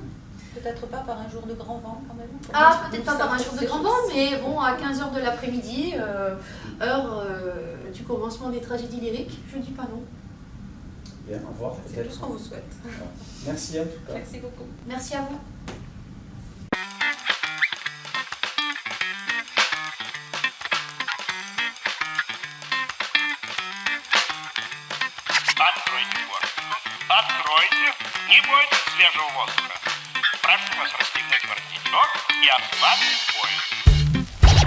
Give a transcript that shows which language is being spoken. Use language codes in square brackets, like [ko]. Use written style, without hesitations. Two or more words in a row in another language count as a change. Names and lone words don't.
[fr] Peut-être pas par un jour de grand vent quand même. Peut-être pas par un jour de grand vent, mais bon, à 15h de l'après-midi, heure du commencement des tragédies lyriques, je ne dis pas non. Bien, au revoir peut-être. C'est tout ce qu'on vous souhaite. Merci en tout cas. Merci beaucoup. Merci à vous. [ru] Откройте форточку. Откройте. Не бойтесь свежего воздуха. Прошу вас расстегнуть воротничок и ослабить пояс.